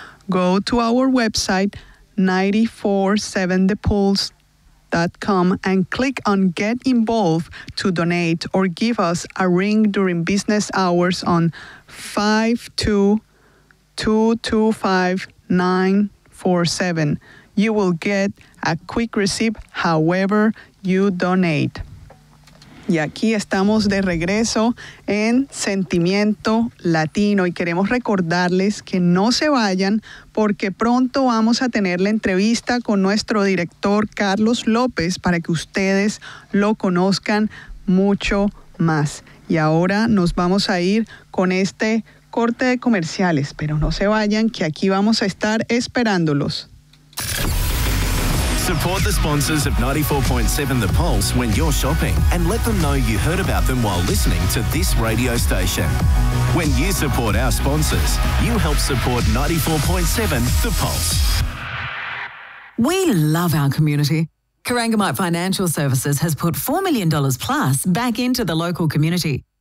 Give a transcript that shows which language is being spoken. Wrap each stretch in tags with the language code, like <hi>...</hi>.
<en>Go to our website 947thepulse.com and click on Get Involved to donate or give us a ring during business hours on 522-225-947. You will get a quick receipt however you donate.</en> <es>Y aquí estamos de regreso en Sentimiento Latino y queremos recordarles que no se vayan porque pronto vamos a tener la entrevista con nuestro director Carlos López para que ustedes lo conozcan mucho más. Y ahora nos vamos a ir con este corte de comerciales, pero no se vayan que aquí vamos a estar esperándolos.</es> <en>Support the sponsors of 94.7 The Pulse when you're shopping and let them know you heard about them while listening to this radio station. When you support our sponsors, you help support 94.7 The Pulse. We love our community. Corangamite Financial Services has put $4 million plus back into the local community.</en>